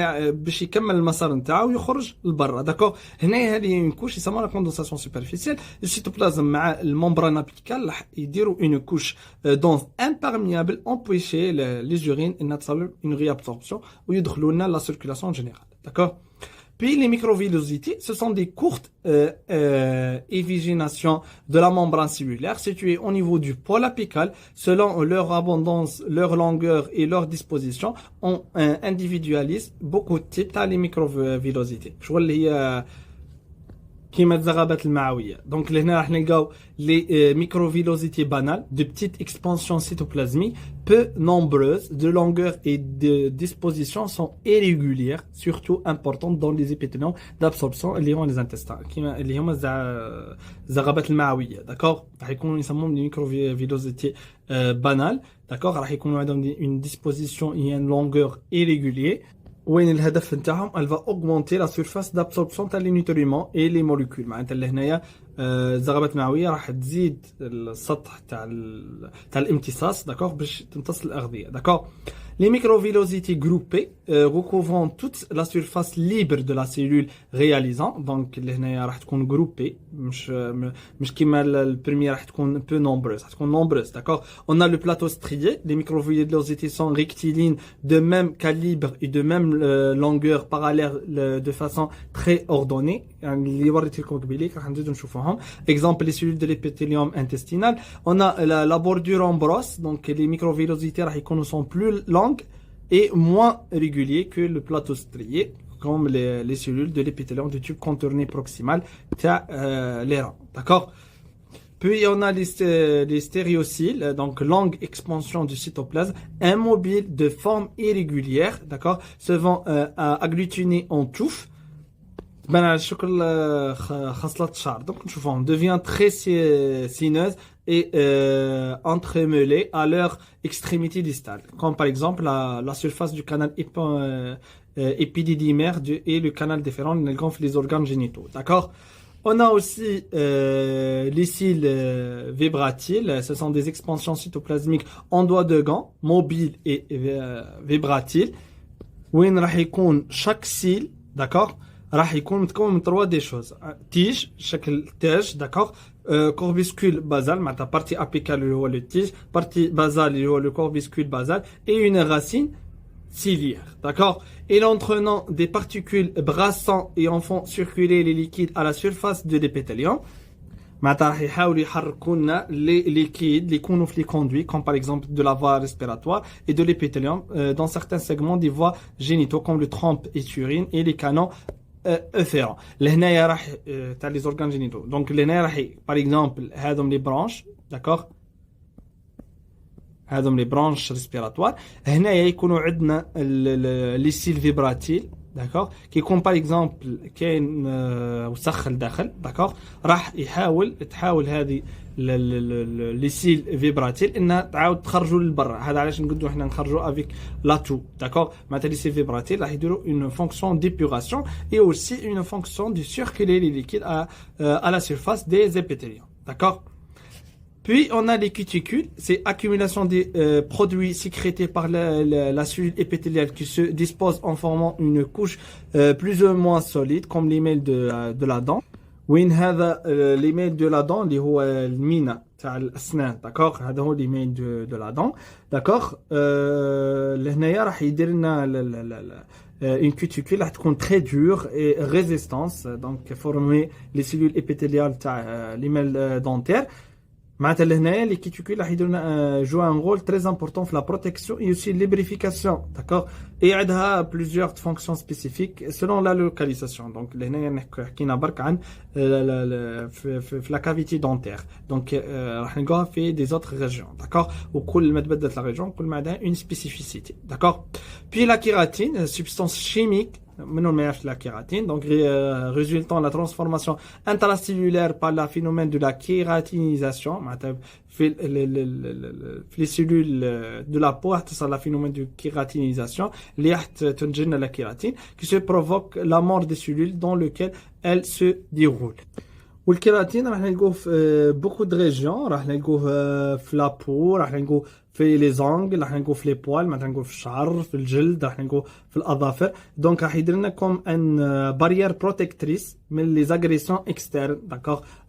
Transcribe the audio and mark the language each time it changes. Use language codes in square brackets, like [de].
[ar] باش يكمل المسار نتاعو ويخرج لبرا داكوغ هنا هذه اون كوش يسموها لا كوندونساسيون سوبرفيسيال السيتوبلازم مع الممبران ابيكال راح يديروا اون كوش دونس امبيرميابل امبوشي لي زورين انها تصل اون ريابسوربسيون ويدخلوا لنا لا سيركولاسيون جينيرال داكوغ. [fr] Puis les microvillosités, ce sont des courtes évigénations de la membrane cellulaire situées au niveau du pôle apical. Selon leur abondance, leur longueur et leur disposition, on individualise beaucoup de types de microvillosités. Je vois les [ar] كيما الزغابات المعويه دونك لهنا راح نلقاو لي ميكروفيلوزيتي بانال دو بتيت اكسبانسيون سيتوبلازمي [fr] peu nombreuses de longueur et de disposition sont irrégulières surtout importantes dans les épithéliums d'absorption [ar] اللي هما [fr] les intestins [ar] كيما اللي هما الزغابات المعويه داكوغ راح يكونوا يسموهم لي ميكروفيلوزيتي بانال داكوغ راح يكونوا عندهم [fr] une disposition et une longueur irrégulière [ar] وين الهدف نتاعهم [fr] elle va augmenter la surface d'absorption تاع les nutriments et les molécules [ar] معناتها لهنايا الزغبات المعويه راح تزيد السطح تاع الامتصاص داكوغ باش تمتص الاغذيه داكوغ. [fr] Les microvillosités groupées recouvrant toute la surface libre de la cellule réalisant donc [ar] هنايا راح تكون [fr] groupée [ar] مش كيما البريمير راح تكون [fr] peu nombreuses راح تكون nombreuses d'accord. On a le plateau strié, les microvillosités sont rectilignes de même calibre et de même longueur parallèle de façon très ordonnée [ar] اللي وريت لكم قبيليك راح نزيدو نشوفوهم. [fr] Exemple les cellules de l'épithélium intestinal. On a la bordure en brosse donc les microvillosités راح يكونوا sont plus longues et moins réguliers que le plateau strié comme les cellules de l'épithélium du tube contourné proximal [ar] تاع [fr] les reins d'accord. Puis on a les stéréocyles, donc longue expansion du cytoplasme, immobile de forme irrégulière, d'accord, se vont agglutiner en touffe. [ar] Ben على شكل خصلة الشعر. [fr] Donc on devient très sinueuse et entremêlée à leur extrémité distale, comme par exemple la surface du canal épididymaire et le canal déférent les organes génitaux, d'accord. On a aussi les cils vibratiles. Ce sont des expansions cytoplasmiques en doigts de gants, mobiles et vibratiles. [ar] وين راح يكون [fr] chaque cil, d'accord, [ar] راح يكون متكون من [fr] 3 des choses. tige, [ar] شكل تاج, [fr] d'accord, corpuscule basal, [ar] معناتها [fr] partie apicale اللي هو le tige, partie basale اللي هو le corpuscule basal et une racine ciliaire, d'accord. Et l'entraînant des particules brassant et en font circuler les liquides à la surface de l'épithélium. [ar] معناتها راح يحاولوا يحركوا لنا [fr] les liquides [ar] اللي يكونوا في [fr] les conduits comme par exemple de la voie respiratoire et de l'épithélium dans certains segments des voies génitaux comme le trompe et urine et les canaux efférents. [ar] لهنايا راح تاع [fr] les organes génitaux. Donc لهنايا راح par exemple [ar] هذم [fr] les branches, d'accord, هذم les branches respiratoires. [ar] هنايا يكونوا عندنا [fr] les cils vibratiles, d'accord, qui [ar] يكون par exemple كاين وسخ لداخل, d'accord, راح تحاول هذه لي سيل فيبراتيل انها تعاود تخرجوا للبرا. هذا علاش نقدروا احنا نخرجوا افيك لاتو, [fr] d'accord. [ar] معناتها لي سيل فيبراتيل راح يديروا [fr] une fonction d'épuration et aussi une fonction de circuler les liquides à la surface des épithéliums, d'accord. Puis on a les cuticules, c'est accumulation des produits sécrétés par la cellule épithéliale qui se dispose en formant une couche plus ou moins solide comme l'email de la dent. [ar] وين هذا [fr] l'email de la dent [ar] اللي هو المينا تاع الأسنان, d'accord, هذا هو l'email de la dent, d'accord. لهنايا راح يدير لنا [fr] une cuticule [ar] راح تكون [fr] très dure et résistance, donc former les cellules épithéliales تاع l'email dentaire. [ar] معناتها لهنايا [fr] les cuticules [ar] راح يديروا [fr] jouer un rôle très important في la protection et aussi lubrification, d'accord. et [ar] عندها [fr] plusieurs fonctions spécifiques selon la localisation. donc [ar] لهنايا حكينا برك عن في [fr] la cavité dentaire, donc [ar] راح نلقاها في [fr] des autres régions, d'accord. [ar] وكل ما تبدلت la région كل ما عندها [fr] une spécificité, d'accord. puis la kératine, substance chimique [ar] منهم ما يعرفش [fr] la kératine, donc résultant la transformation intracellulaire par le phénomène de la kératinisation. [ar] معناتها في [fr] les cellules de la peau [ar] تصل [fr] la phénomène de kératinisation [ar] اللي راح تنتج لنا [fr] la kératine qui se provoque la mort des cellules dans lequel elle se déroule. [ar] والكيراتين راح نلقوه في [fr] beaucoup de régions, [ar] راح نلقوه في la peau, راح نلقوه في les ongles, راح نلقوه في les poils, معناتها نلقوه في الشعر, في الجلد, راح نلقوه في الأظافر. [fr] donc [ar] راح يدير لنا [fr] comme une barrière protectrice من les agressions externes, d'accord.